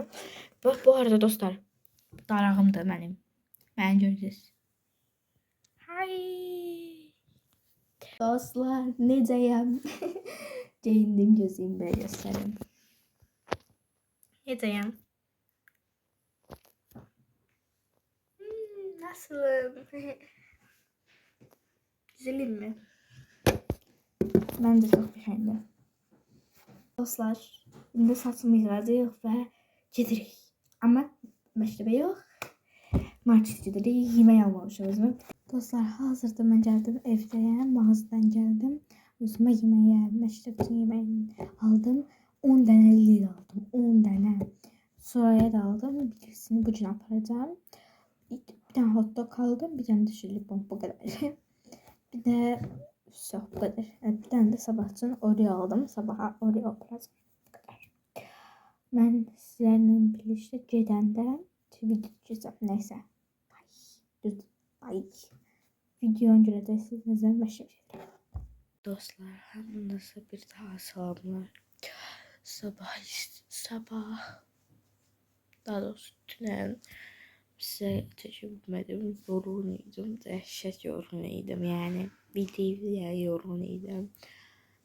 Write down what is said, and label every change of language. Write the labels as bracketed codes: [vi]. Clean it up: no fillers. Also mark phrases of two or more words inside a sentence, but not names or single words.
[az] Bax, bu arada dostlar, darağımdır mənim. Məni görəcəksiniz. Hay! Dostlar, necəyəm? Geyindim, gözüm belə göstərim. Necəyəm? [tr] Nasılım? Güzelim mi? Bence çok beğendim. [az] Dostlar, indi saçımı yığacağıq və gedirik. Amma məktəbə yox. Market gedirik, yemək almamışam özümə. Dostlar, hazırda mən gəldim, evdəyəm, mağazadan gəldim. Özümə yeməyə, məktəb üçün yeməyi aldım. 10 dənə lil aldım, 10 dənə. Soraya da aldım, birisini bu gün aparacağım. [tr] Bir tane hot dog aldım, bir tane de şöyle bu kadar. Bir de bu kadar. Evet, bir tane de sabah için Oreo aldım. Sabaha Oreo biraz bu kadar. Ben sizlerle birlikte [az] gedəndə video çəkəcəm. [tr] Neyse. [az] Ay. Videonu görəcəksiniz. Nəzər məşəq. Dostlar, hamınıza bir daha salamlar. Sabah. Daha doğrusu dünən size çəkilmədim, yorğun idim, dəhşət yorğun idim, yəni bildiğim yorğun idim.